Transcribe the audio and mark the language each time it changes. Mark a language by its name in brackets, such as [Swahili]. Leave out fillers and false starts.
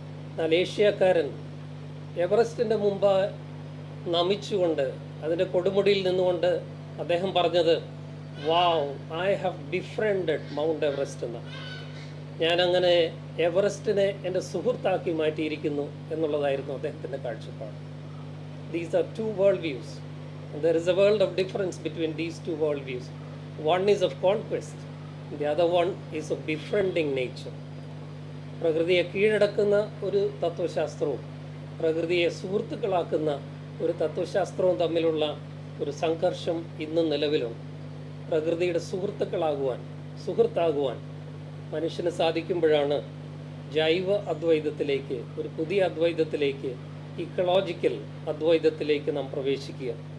[Malayalam] എന്നാൽ ഏഷ്യക്കാരൻ എവറസ്റ്റിൻ്റെ മുമ്പ് നമിച്ചുകൊണ്ട് അതിൻ്റെ കൊടുമുടിയിൽ നിന്നുകൊണ്ട് അദ്ദേഹം പറഞ്ഞത് [English] wow, I have defeated mount Everest [Malayalam] എന്നാണ്. ഞാനങ്ങനെ എവറസ്റ്റിനെ എൻ്റെ സുഹൃത്താക്കി മാറ്റിയിരിക്കുന്നു എന്നുള്ളതായിരുന്നു അദ്ദേഹത്തിൻ്റെ കാഴ്ചപ്പാട്. [English] These are 2 world views. And there is a world of difference between these 2 world views. One is of conquest, and the other one is of befriending nature. [Malayalam] പ്രകൃതിയെ കീഴടക്കുന്ന ഒരു തത്വശാസ്ത്രവും പ്രകൃതിയെ സുഹൃത്തുക്കളാക്കുന്ന ഒരു തത്വശാസ്ത്രവും തമ്മിലുള്ള ഒരു സംഘർഷം ഇന്നും നിലവിലുണ്ട്. പ്രകൃതിയുടെ സുഹൃത്താകുവാൻ മനുഷ്യന് സാധിക്കുമ്പോഴാണ് ജൈവ അദ്വൈതത്തിലേക്ക്, ഒരു പുതിയ അദ്വൈതത്തിലേക്ക്, ഇക്കോളജിക്കൽ അദ്വൈതത്തിലേക്ക് നാം പ്രവേശിക്കുക.